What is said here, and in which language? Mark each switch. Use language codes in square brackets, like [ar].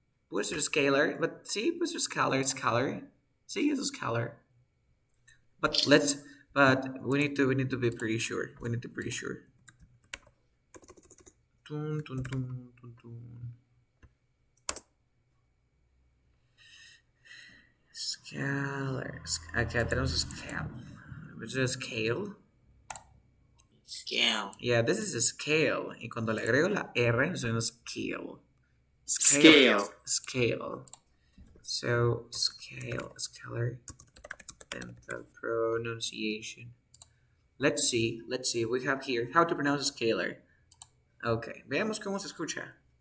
[es] Puede ser scalar, but sí, puede ser scalar, scalar. Sí, es scalar. [en] But we need to be pretty sure. We need to be pretty sure. Tun, tun, tun, tun, tun. Scalar. [es] Acá tenemos [en] scale. Which is scale. Scale. Yeah, this is a scale. [es] Y cuando le agrego la R, suena scale. [en] Scale. Scale. So, scale, scalar, dental pronunciation. Let's see. We have here how to pronounce scalar. [es] Okay, veamos cómo se escucha.